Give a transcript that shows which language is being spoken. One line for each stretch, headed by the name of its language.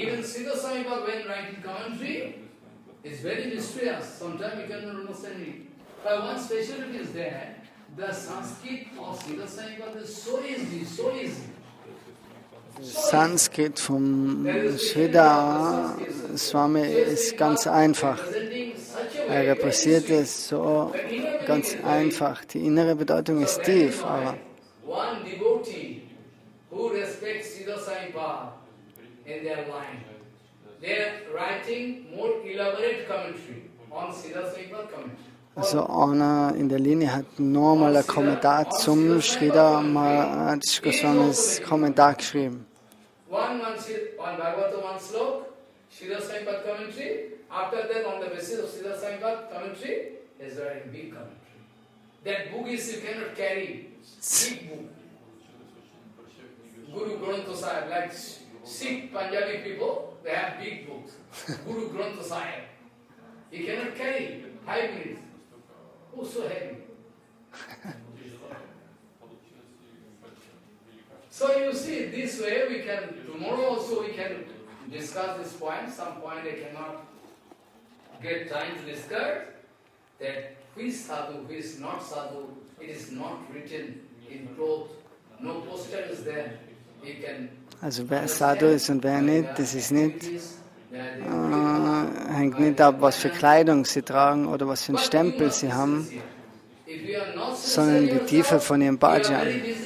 English: Even Siddha Saipa, when writing commentary, is very mysterious. Sometimes you cannot understand it. But one specialty is there. The Sanskrit of Siddha Saipa is so easy, so easy.
German: Sanskrit vom Shrita Swami ist ganz einfach. Er repräsentiert es so ganz einfach. Die innere Bedeutung ist tief, aber
English: One devotee who respects Siddha Saipa in their line, they are writing more elaborate commentary on Siddha Saipa commentary.
German: also einer in der Linie hat nochmal ein Kommentar zum Shrita Maharaj Goswamis Kommentar geschrieben.
English: One Bhagavata, one slok, Siddha Saipa commentary. After that, on the basis of Siddha Saipa commentary, is writing big commentary. That book is you cannot carry. Big book. Guru Granth Sahib, like Sikh Punjabi people, they have big books. Guru Granth Sahib. You cannot carry 5 minutes. Oh, so heavy. So you see, this way we can, tomorrow also we can discuss this point. Some point I cannot get time to discuss. That who is sadhu, who is not sadhu, it is not written in cloth. No poster is there. You can
German: Also wer Sadhu ist und wer nicht, das ist nicht, hängt nicht ab, was für Kleidung sie tragen oder was für einen Stempel sie haben, sondern die Tiefe von ihrem Bhajan.